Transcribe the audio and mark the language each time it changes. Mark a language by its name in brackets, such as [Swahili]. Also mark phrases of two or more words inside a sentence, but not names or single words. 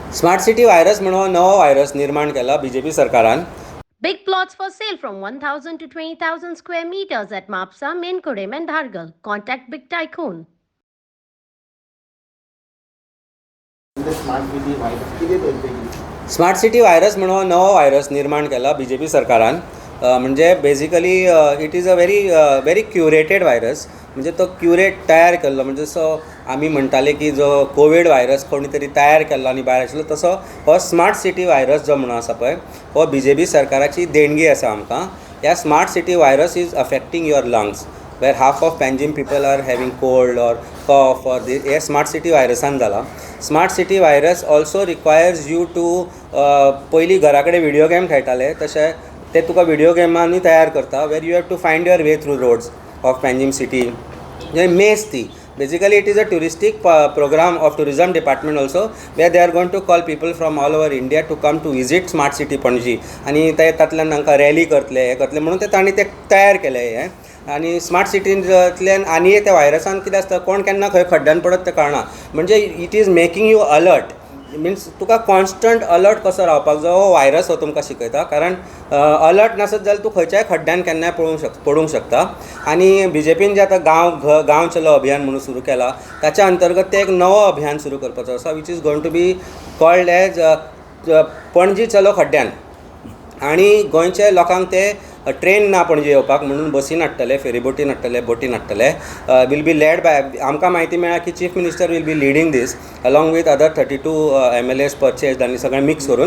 [English] smart city virus [Konkani] म्हणून नवो व्हायरस निर्माण केला बीजेपी सरकारान. [English] Big plots for sale from 1,000 to 20,000 square meters at Mapsa, Menkodem and Dhargal. Contact Big Tycoon. smart city virus [Konkani] म्हणून नवो व्हायरस निर्माण केला बीजेपी सरकारान. [English] म्हणजे basically it is a very curated virus. [Konkani] म्हणजे तो क्युरेट तयार केल्लो, म्हणजे जसो आमी म्हणटाले की जो [English] COVID virus [Konkani] कोणी तरी तयार केल्लो आनी भायर आशिल्लो, तसो हो [English] smart city virus [Konkani] जो म्हणून आसा पळय, हो बीजेपी सरकाराची देणगी आसा आमकां. [English] ह्या smart city virus is affecting your lungs, where half of Panjim people are having cold or cough or [Konkani] हे स्मार्ट सिटी व्हायरसान जाला. [English] smart city virus also requires you to [Konkani] पयलीं घरा कडेन व्हिडिओ गेम खेळटाले तशें ते तुका व्हिडिओ गेमांनी तयार करता, [English] where you have to find your way through roads of Panjim city. म्हणजे मेज ती basically it is a touristic program of tourism department also where they are going to call people from all over India to come to visit smart city Panaji. [Konkani] आनी ते तातूंतल्यान तांकां रॅली करतले हे करतले म्हणून ते तांणी ते तयार केले हें. आनी स्मार्ट सिटींतल्यान आनी त्या व्हायरसान कितें आसता, कोण केन्ना खंय खड्ड्यान पडत तें कळना. म्हणजे [English] it is making you alert. [Konkani] मिन्स तुका [English] constant alert [Konkani] कसो रावपाक जाय हो व्हायरस हो तुमकां शिकयता. कारण अलर्ट नासत जाल्यार तूं खंयच्याय खड्ड्यान केन्नाय पडूंक शकता. आनी बी जे पीन जें आतां गांव चलो अभियान म्हणून सुरू केला, ताच्या अंतर्गत ते एक नवो अभियान सुरू करपाचो आसा, [English] which is going to be called as [Konkani] पणजी चलो खड्ड्यान. आनी गोंयचे लोकांक ते ट्रेन ना पणजे येवपाक म्हणून बसीन हाडटले, फेरीबोटीन हाडटले, बोटीन हाडटले. [English] will be led by, [Konkani] आमकां म्हायती मेळ्ळा की [English] chief minister will be leading this along with other 32 MLAs परचेज [Konkani] आनी सगळें मिक्स करून.